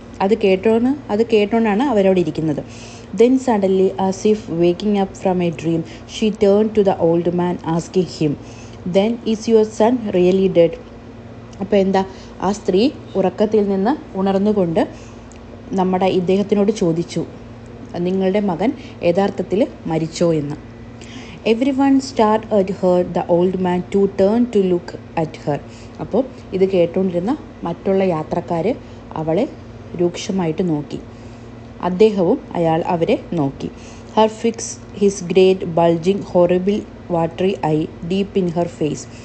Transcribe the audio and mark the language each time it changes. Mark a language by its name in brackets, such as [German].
[Malayalam] അത് കേട്ടോണ്ടാണ് അവരവിടെ ഇരിക്കുന്നത്. [English] Then suddenly as if waking up from a dream she turn to the old man asking him then is your son really dead. [Malayalam] അപ്പോൾ എന്താ, ആ സ്ത്രീ ഉറക്കത്തിൽ നിന്ന് ഉണർന്നുകൊണ്ട് ഇദ്ദേഹത്തിനോട് ചോദിച്ചു, നിങ്ങളുടെ മകൻ യഥാർത്ഥത്തിൽ മരിച്ചോ എന്ന്. [English] Everyone stared at her, the old man too turned to look at her. [Malayalam] അപ്പോൾ ഇത് കേട്ടുകൊണ്ടിരുന്ന മറ്റുള്ള യാത്രക്കാർ അവളെ രൂക്ഷമായിട്ട് നോക്കി. അദ്ദേഹവും അവരെ നോക്കി. [English] Her fixed his great bulging horrible watery eye deep in her face.